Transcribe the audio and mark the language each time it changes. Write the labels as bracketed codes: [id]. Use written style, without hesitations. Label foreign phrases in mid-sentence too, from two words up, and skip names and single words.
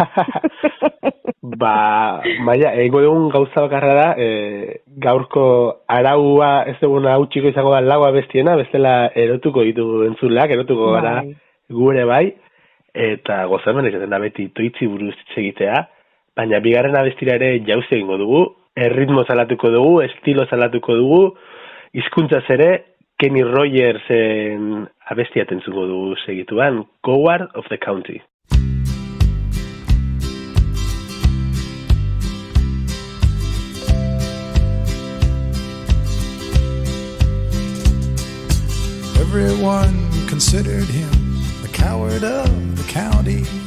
[eu] Maia, egingo dugun gauza bakarra da, gaurko araua ez duguna hautsiko izango da lau abestiena, bestela erotuko ditugu entzuleak, erotuko gara gure bai, eta gozamen izaten da beti toitzi buruz egitea, baina bigarren abestira ere jauzi egingo dugu, erritmo salatuko dugu, estilo salatuko dugu, hizkuntzaz ere, Kenny Rogersen abestia entzuko dugu segituan, Coward of the County. [en] Everyone considered him the coward of the county.